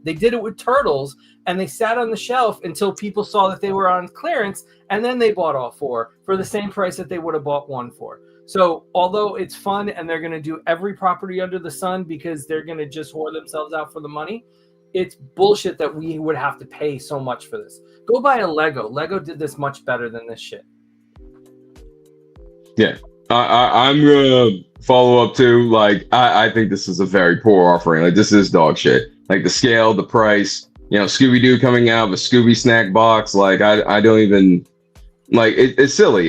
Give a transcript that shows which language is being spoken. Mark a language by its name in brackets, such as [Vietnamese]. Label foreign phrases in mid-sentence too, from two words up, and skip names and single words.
[English] They did it with Turtles, and they sat on the shelf until people saw that they were on clearance, and then they bought all 4 for the same price that they would have bought 1 for. So although it's fun and they're gonna do every property under the sun because they're gonna just whore themselves out for the money, it's bullshit that we would have to pay so much for this. Go buy a Lego. Lego did this much better than this shit. Yeah. I'm gonna follow up too. Like, I think this is a very poor offering. Like, this is dog shit. Like, the scale, the price, Scooby-Doo coming out of a Scooby snack box. Like, I don't even like it's silly.